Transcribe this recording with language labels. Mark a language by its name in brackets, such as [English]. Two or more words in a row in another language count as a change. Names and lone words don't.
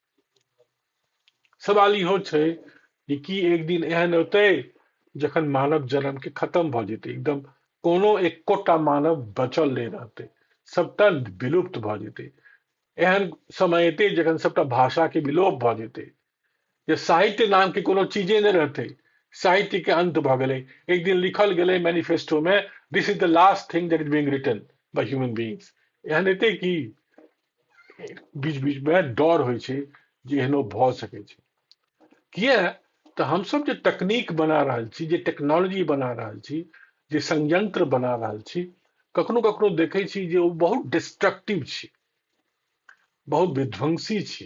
[Maithili] सवाल इहो छै जे कि एक दिन एहन होतै जखन मानव जन्म के खत्म भ जेतै, एकदम कोनो एकोटा मानव बचल नहीं रहतै, सबटा विलुप्त भ जेतै। एहन समय एतै जखन सबटा भाषा के विलोप भ जेतै, जे साहित्य नाम के कोनो चीजे नहीं रहतै, साहित्य के अंत भ गेलै। एक दिन लिखल गेलै मैनिफेस्टो में, [English] This is the last thing that is being written by human beings. [Maithili] एहन हेतै कि बीच बीच में डर होइ छै जे एहनो भ सकै छै। किया तऽ हम सब जे तकनीक बना रहल छी, जे टेक्नोलॉजी बना रहल छी, जे संयंत्र बना रहल छी, कखनो कखनो देखै छी जे ओ बहुत डिस्ट्रक्टिव छै, बहुत विध्वंसी छै।